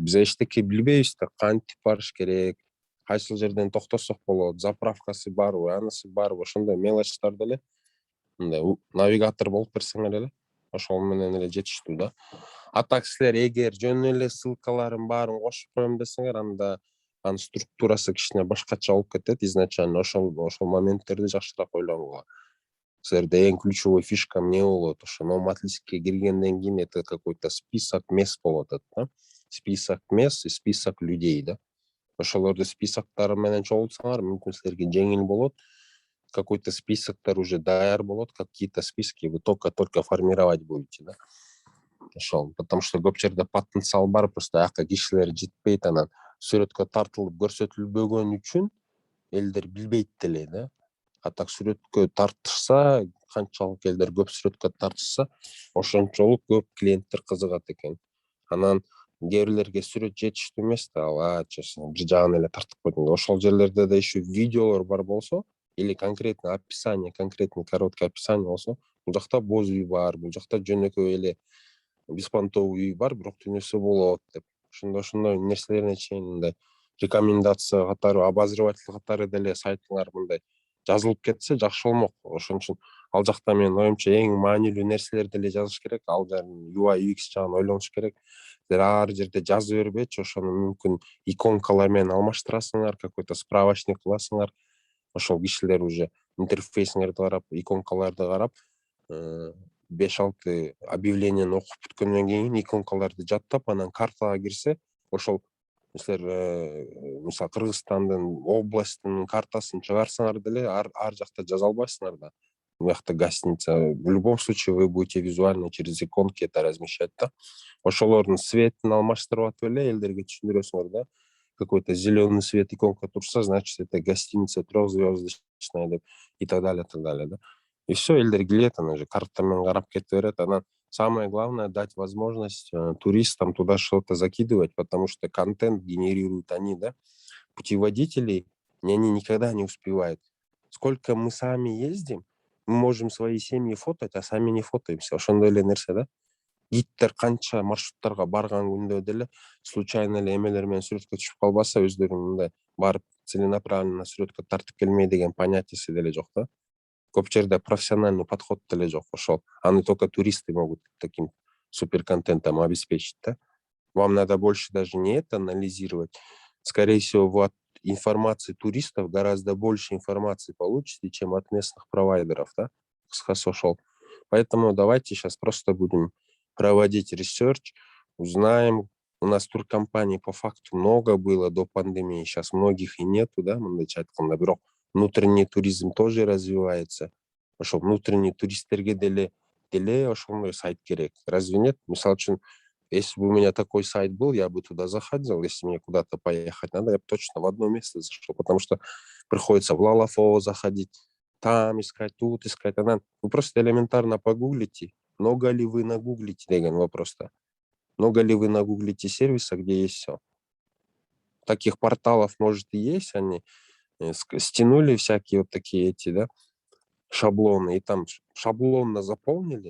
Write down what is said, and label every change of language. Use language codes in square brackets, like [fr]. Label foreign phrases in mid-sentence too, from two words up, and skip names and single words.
[ky] Биз эчтеке билбейбиз да, кантип барыш керек, кайсыл жерден токтосок болот, заправкасы барбы, анысы барбы, ошондой мелочтар деле мындай навигатор болуп берсеңер эле ошол менен эле жетиштүү да. А так силер эгер жөн эле ссылкаларын баарын кошуп коем десеңер, анда анын структурасы кичине башкача болуп кетет. Изначально ошол моменттерди жакшыраак ойлонгула. Силерде эң [ru] ключевой фишка [ky] эмне болот? Ошо номадлистке киргенден кийин [ru] это какой-то список мест [ky] болот да. [ru] Список мест и список людей да. [ky] Ошолорду списоктары менен чогултсаңар, мүмкүн силерге жеңил болот. Какой-то списоктар уже даяр болот, [ru] какие-то списки вы только формировать будете да. [ky] Ошол, [ru] потому что [ky] көп жерде потенциал бар, просто ака кишилер жетпейт, анан сүрөткө тартылып көрсөтүлбөгөн үчүн элдер билбейт деле да. А так сүрөткө тартышса, канчалык элдер көп сүрөткө тартышса, ошончолук көп клиенттер кызыгат экен. Анан кээ бирлерге сүрөт жетиштүү эмес да, бир жагын эле тартып койдум. Ошол жерлерде да еще видеолор бар болсо, [ru] или конкретный описание, конкретный короткий описание [ky] болсо, бул жакта боз үй бар, бул жакта жөнөкөй эле беспонтовый үй бар, бирок түнөсү болот деп. Ошондой нерселерине чейин мындай рекомендация катары, обозреватель катары деле сайтыңар мындай жазылып кетсе жакшы болмок. Ошон үчүн ал жакта менин оюмча эң маанилүү нерселерди эле жазыш керек. Ал жердин UI UX жагын ойлонуш керек. Силер ар жерде жазып бербечи, ошону мүмкүн иконкалар менен алмаштырасыңар, [ru] какой-то справочник кыласыңар. [ky] Ошол кишилер уже интерфейсиңерди карап, иконкаларды карап, 5-6 объявленияны окуп бүткөндөн кийин иконкаларды жаттап, анан картага кирсе, ошол силер мисалы Кыргызстандын областынын картасын чыгарсаңар деле ар жакта жаза албайсыңар да. мыякта гостиница. [ru] В любом случае вы будете визуально через иконки это размещать, да. [ky] Ошолордун светін алмаштырып атып эле элдерге түшүндүрөсүңөр, да. [ru] Какой-то зеленый свет иконка турса, значит, это гостиница трехзвездочная, деп, и так далее, да. И все, [ky] элдер келет, ана же картамен карап кетип берет. [ru] Анан самое главное дать возможность туристам туда что-то закидывать, потому что контент генерируют они, да. Путеводителей, они никогда не успевают. Сколько мы сами ездим, мы можем свои семьи фотать, а сами не фотаемся. [ky] Ошондой эле нерсе, да. Гидтер канча маршруттарга барган күндө деле случайно эле эмелер менен сүрөткө түшүп калбаса, өздөрүнүн мындай барып целенаправленно сүрөткө тартып келмей деген понятиясы деле жок, да. Көп жерде [ru] профессиональный подход [ky] деле жок ошол. [ru] Аны только туристы могут таким суперконтентом обеспечить, да. Вам надо больше даже не это анализировать. Скорее всего, вы от информации туристов гораздо больше информации получите, чем от местных провайдеров, да, ошол. Поэтому давайте сейчас просто будем проводить ресерч, узнаем. У нас туркомпаний по факту много было до пандемии, сейчас многих и нету, да, бирок внутренний туризм тоже развивается. [ky] Ошол внутренний туристтерге деле ошондой сайт керек. [ru] Разве нет? [ky] Мисалы үчүн, [ru] если бы у меня такой сайт был, я бы туда заходил, если мне куда-то поехать надо, я бы точно в одно место зашел, потому что приходится в Лалафово заходить, там искать, тут искать. Вы просто элементарно погуглите, много ли вы нагуглите, деген вопрос, да. Много ли вы нагуглите сервиса, где есть все. Таких порталов, может, и есть, они стянули всякие вот такие эти, да, шаблоны, и там шаблонно заполнили.